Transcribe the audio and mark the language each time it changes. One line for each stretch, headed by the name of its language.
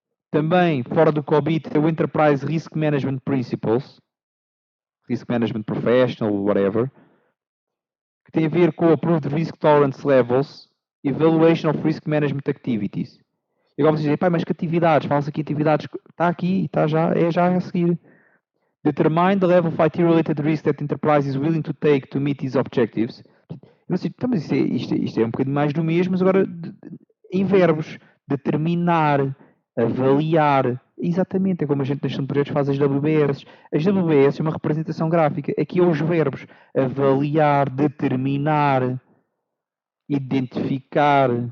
Portuguese: Também, fora do COBIT, é o Enterprise Risk Management Principles.
English: Risk Management Professional, whatever,
Portuguese: que tem a ver com
English: Approved Risk Tolerance Levels, Evaluation of Risk Management Activities.
Portuguese: E agora vocês dizem, mas que atividades? Fala-se aqui atividades. Está aqui, está já, é já a seguir.
English: Determine the level of IT-related risk that enterprise is willing to take to meet these objectives.
Portuguese: Mas isto é um bocadinho mais do mesmo, mas agora em verbos. Determinar, avaliar. Exatamente, é como a gente na gestão de projetos faz as WBS. As WBS é uma representação gráfica. Aqui é os verbos. Avaliar, determinar, identificar.